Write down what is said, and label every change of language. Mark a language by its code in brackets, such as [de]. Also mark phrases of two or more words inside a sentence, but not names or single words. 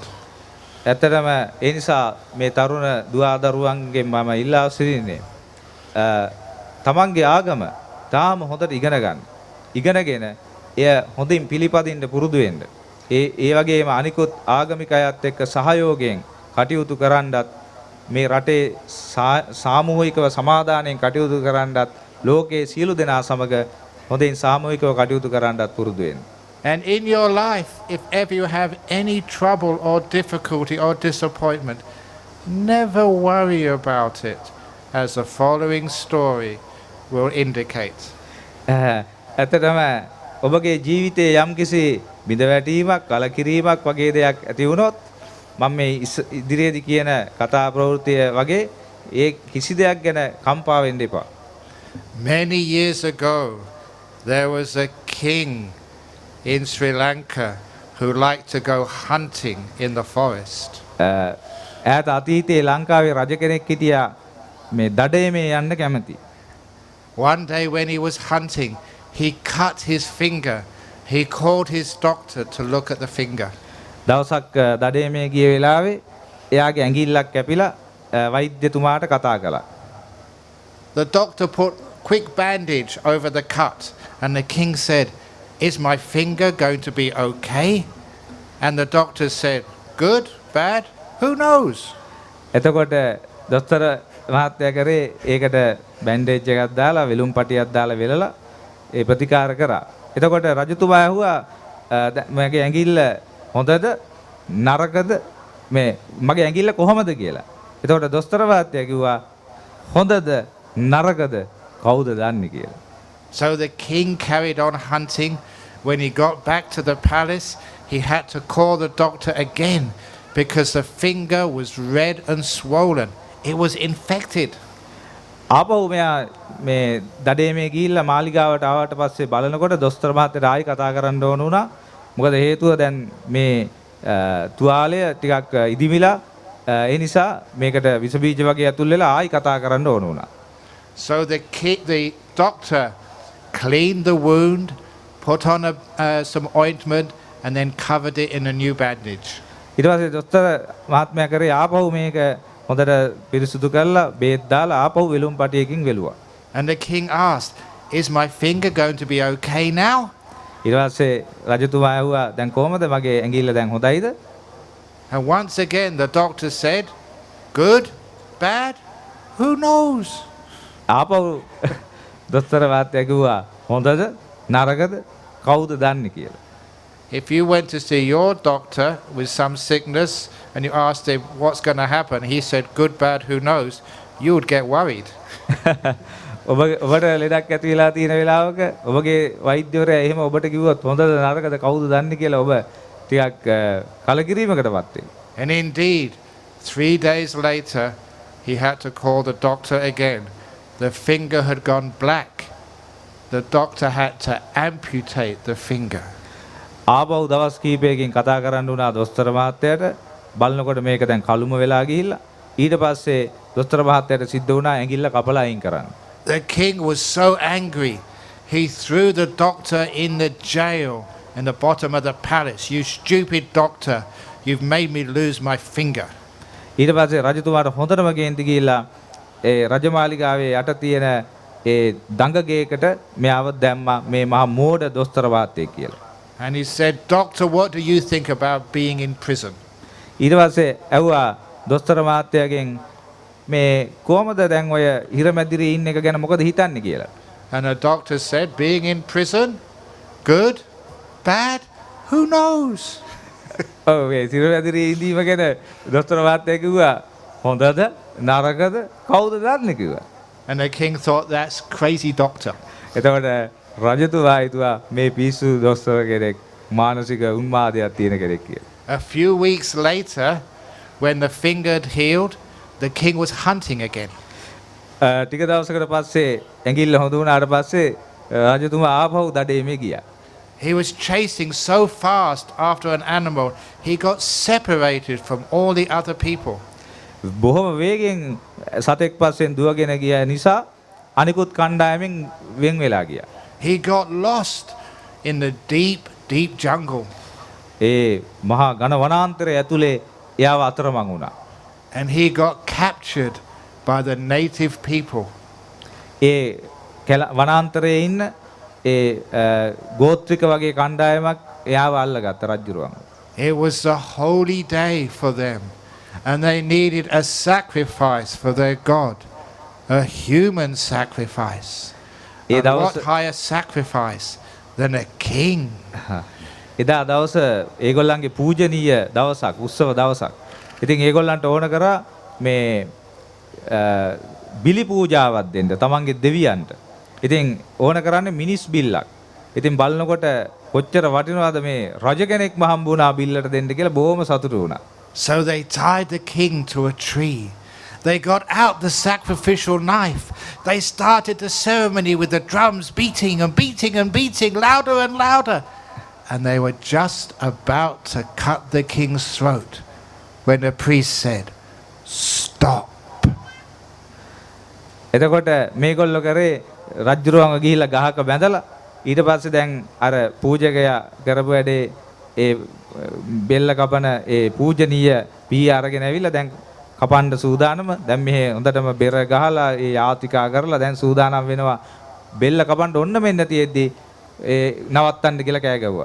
[si] ඇත්තටම ඒ නිසා මේ තරුණ දුවදරුවන්ගෙන් මම ඉල්ලා සිටින්නේ තමන්ගේ ආගම තාම හොඳට ඉගෙන ගන්න. ඉගෙනගෙන එය හොඳින් පිළිපදින්න පුරුදු වෙන්න. ඒ වගේම අනිකුත් ආගමික අයත් එක්ක සහයෝගයෙන් කටයුතු කරන්නත් මේ රටේ සාමූහිකව සමාදානයෙන් කටයුතු කරන්නත් ලෝකයේ සියලු දෙනා සමග හොඳින් සාමූහිකව කටයුතු කරන්නත් පුරුදු වෙන්න. [en] And in your life, if ever you have any trouble or difficulty or disappointment, never worry about it, as the following story will indicate. [si] ඇත්තටම ඔබගේ ජීවිතයේ යම්කිසි බිඳවැටීමක්, කලකිරීමක් වගේ දෙයක් ඇති වුණොත් මම මේ ඉදිරියේදී කියන කතා ප්‍රවෘත්තිය වගේ ඒ කිසි දෙයක් ගැන කම්පා වෙන්න එපා. [en] Many years ago, there was a king in Sri Lanka who liked to go hunting in the forest. [si] ඈත අතීතයේ ලංකාවේ රජ කෙනෙක් හිටියා මේ දඩයමේ යන්න කැමති. [en] One day when he was hunting, he cut his finger. He called his doctor to look at the finger. [si] දවසක් දඩයමේ ගිය වෙලාවේ එයාගේ ඇඟිල්ලක් කැපිලා වෛද්‍යතුමාට කතා කළා. [en] The doctor put quick bandage over the cut, and the king said, "Is my finger going to be okay?" And the doctor said, "Good, bad, who knows?" [si] එතකොට දොස්තර මහත්තයා කරේ ඒකට බෑන්ඩේජ් එකක් දාලා වෙලුම් පටියක් දාලා වෙලලා ඒ ප්‍රතිකාර කරා. එතකොට රජතුමා ඇහුවා මගේ ඇඟිල්ල හොඳද නරකද මේ මගේ ඇඟිල්ල කොහමද කියලා. එතකොට දොස්තර මහත්තයා කිව්වා හොඳද නරකද කවුද දන්නේ කියලා. [en] So the king carried on hunting. When he got back to the palace, he had to call the doctor again because the finger was red and swollen. It was infected. [si] ආපහු මෙයා මේ දඩේමේ ගිහිල්ලා මාලිගාවට ආවට පස්සේ බලනකොට දොස්තර මහත්තයාට ආයි කතා කරන්න ඕන වුණා. මොකද හේතුව දැන් මේ තුවාලය ටිකක් ඉදිමිලා ඒ නිසා මේකට විස බීජ වගේ ඇතුල් වෙලා ආයි කතා කරන්න ඕන වුණා. [en] So the doctor cleaned the wound, put on some ointment and then covered it in a new bandage. [si] ඊට පස්සේ දොස්තර මහත්මයා කරේ ආපහු මේක හොඳට පිරිසුදු කරලා බේත් දාලා ආපහු වෙලුම් පටියකින් වෙලුවා. [en] And the king asked, "Is my finger going to be okay now?" [si] ඊට පස්සේ රජතුමා ඇහුවා දැන් කොහමද මගේ ඇඟිල්ල දැන් හොඳයිද? [en] And once again the doctor said, "Good, bad, who knows?" [si] ආපහු දොස්තර මහත්තයා කිව්වා හොඳද නරකද කවුද දන්නේ කියලා. [en] If you went to see your doctor with some sickness and you asked him what's going to happen, he said, "Good, bad, who knows?" You would get worried. [si] ඔබට ලෙඩක් ඇති වෙලා තියෙන වෙලාවක ඔබගේ වෛද්‍යවරයා එහෙම ඔබට කිව්වොත් හොඳද නරකද කවුද දන්නේ කියලා ඔබ ටිකක් කලකිරීමකටපත් වෙනවා. [en] And indeed, 3 days later, he had to call the doctor again. The finger had gone black. The doctor had to amputate the finger. [si] ආපහු දවස් කීපයකින් කතා කරන්න වුණා දොස්තර මහත්තයාට. බලනකොට මේක දැන් කළුම වෙලා ගිහිල්ලා ඊට පස්සේ දොස්තර මහත්තයාට සිද්ධ වුණා ඇඟිල්ල කපලා අයින් කරන්න. [en] The king was so angry. He threw the doctor in the jail in the bottom of the palace. "You stupid doctor, you've made me lose my finger." [si] ඊට පස්සේ රජතුමාට හොඳටම ගේන්ති ගිහිල්ලා ඒ රජමාලිගාවේ යට තියෙන ඒ දඟගේකට මෙයාව දැම්මා මේ මහා මෝඩ දොස්තර මහත්තයෙක් කියලා. [en] And he said, "Doctor, what do you think about being in prison?" [si] ඊට පස්සේ ඇහුවා දොස්තර මහත්තයාගෙන් මේ කොහමද දැන් ඔය හිරමැදිරි ඉන්න එක ගැන මොකද හිතන්නේ කියලා. [en] And the doctor said, "Being in prison, good, bad, who knows?" [si] ඔව් ඒ හිරමැදිරි ඉඳීම ගැන දොස්තර මහත්තයා කිව්වා හොඳද නරකද කවුද දන්නේ කිව්වා. [en] And the king thought, "That's crazy doctor." [si] එතකොට රජතුමා හිතුවා මේ පිස්සු දොස්තර කෙනෙක් මානසික උන්මාදයක් තියෙන කෙනෙක් කියලා. [en] A few weeks later, when the finger had healed, the king was hunting again. [si] ටික දවසකට පස්සේ ඇඟිල්ල හොඳ වුණාට පස්සේ රජතුමා ආපහු දඩේමේ ගියා. [en] He was chasing so fast after an animal, he got separated from all the other people. [si] බොහොම වේගෙන් සතෙක් පස්සෙන් දුවගෙන ගිය නිසා අනිකුත් කණ්ඩායමෙන් වෙන් වෙලා ගියා. [en] He got lost in the deep, deep jungle. [si] ඒ මහා ඝන වනාන්තරය ඇතුලේ එයාව අතරමං වුණා. [en] And he got captured by the native people. [si] ඒ වනාන්තරයේ ඉන්න ඒ ගෝත්‍රික වගේ කණ්ඩායමක් එයාව අල්ලගත්ත රජුරුවන්. [en] It was a holy day for them, and they needed a sacrifice for their God, a human sacrifice. And what higher sacrifice than a king? [si] එදා දවස ඒගොල්ලන්ගේ පූජනීය දවසක් උත්සව දවසක්. ඉතින් ඒගොල්ලන්ට ඕන කරා මේ බිලි පූජාවක් දෙන්න තමන්ගේ දෙවියන්ට. ඉතින් ඕන කරන්නේ මිනිස් බිල්ලක්. ඉතින් බලනකොට කොච්චර වටිනවද මේ රජ කෙනෙක්ම හම්බ වුණා බිල්ලට දෙන්න කියලා බොහොම සතුටු වුණා. [en] So they tied the king to a tree. They got out the sacrificial knife. They started the ceremony with the drums beating and beating and beating louder and louder. And they were just about to cut the king's throat when the priest said, "Stop." [si] එතකොට මේගොල්ලෝ කරේ රජුරුවන්ව ගිහිල්ලා ගහක බැඳලා ඊට පස්සේ දැන් අර පූජකයා කරපු වැඩේ ඒ බෙල්ල කපන ඒ පූජනීය පී අරගෙන ඇවිල්ලා දැන් කපන්න සූදානම දැන් මෙහෙ හොඳටම බෙර ගහලා ඒ යාතිකා කරලා දැන් සූදානම් වෙනවා බෙල්ල කපන්න ඔන්න මෙන්න තියෙද්දි ඒ නවත්තන්න කියලා කෑ ගැව්වා.